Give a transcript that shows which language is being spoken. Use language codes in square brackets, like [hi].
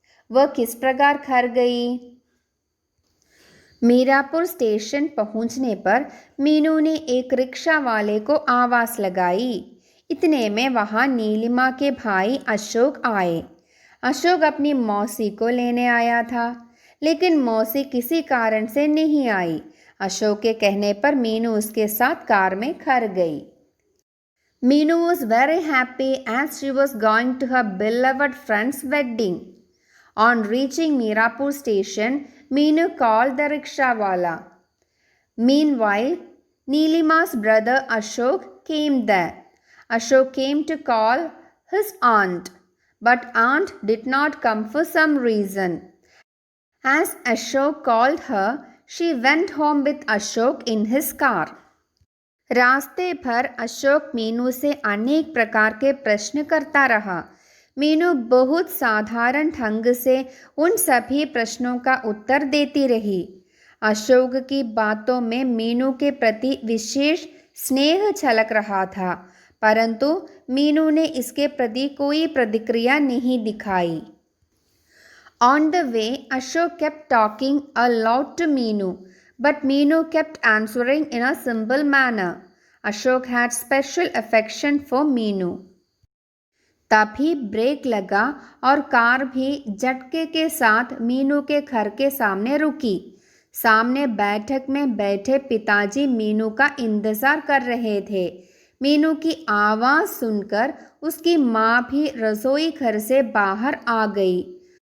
[hi] वह किस प्रकार घर गई? मीरापुर स्टेशन पहुंचने पर मीनू ने एक रिक्शा वाले को आवाज़ लगाई। इतने में वहां नीलिमा के भाई अशोक आए। अशोक अपनी मौसी को लेने आया था, लेकिन मौसी किसी कारण से नहीं आई। अशोक के कहने पर मीनू उसके साथ कार में घर गई। [en] Meenu was very happy as she was going to her beloved friend's wedding. On reaching Mirapur station, Meenu called the rickshawala. Meanwhile, Neelima's brother Ashok came there. Ashok came to call his aunt, but aunt did not come for some reason. As Ashok called her, she went home with Ashok in his car. [hi] रास्ते भर अशोक मीनू से अनेक प्रकार के प्रश्न करता रहा। मीनू बहुत साधारण ढंग से उन सभी प्रश्नों का उत्तर देती रही। अशोक की बातों में मीनू के प्रति विशेष स्नेह झलक रहा था, परंतु मीनू ने इसके प्रति कोई प्रतिक्रिया नहीं दिखाई। [en] On the way, Ashok kept talking a lot to Meenu, but Meenu kept answering in a simple manner. Ashok had special affection for Meenu. [hi] तभी ब्रेक लगा और कार भी झटके के साथ मीनू के घर के सामने रुकी। सामने बैठक में बैठे पिताजी मीनू का इंतजार कर रहे थे। मीनू की आवाज़ सुनकर उसकी माँ भी रसोई घर से बाहर आ गई।